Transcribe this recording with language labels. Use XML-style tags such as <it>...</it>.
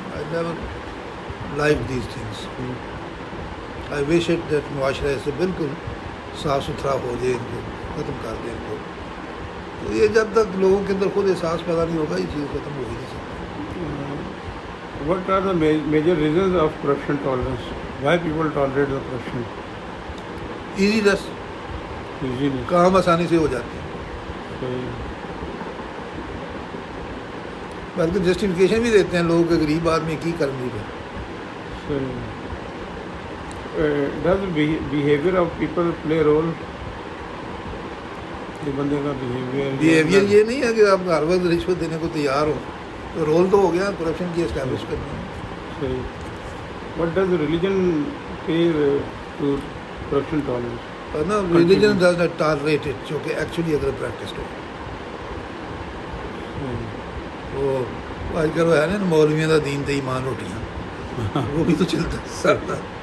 <en>I never like these things. I wish it that</en> <ur>معاشرہ سے بالکل صاف ستھرا ہو جائے، ان کو ختم کر دیں ان کو. تو یہ جب تک لوگوں کے اندر خود احساس پیدا نہیں ہوگا یہ چیز ختم ہو ہی نہیں سکتی.</ur> <en>What are the major reasons of corruption tolerance? Why people tolerate the corruption? Easiness, Easiness.</en> <ur>کام آسانی سے ہو جاتے ہیں، بلکہ جسٹیفیکیشن بھی دیتے ہیں لوگ کہ غریب آدمی کی کرنی ہے.</ur> <en>Does behavior of people play a role?</en> <ur>یہ بندے کا بیہیویئر یہ نہیں ہے کہ آپ ہر وقت رشوت دینے کو تیار ہو، تو رول تو ہو گیا کرپشن کی اسٹیبلش کرنا. صحیح.</ur> <en>What does religion pay to corruption tolerance? نا religion does not tolerate it,</en> <ur>جو کہ ایکچولی اگر پریکٹس ہو. وہ آج کل وہ ہے نا مولویوں کا</ur> <pa>دین تے ایمان روٹیاں،</pa> <ur>وہ بھی تو چلتا ہے.</ur>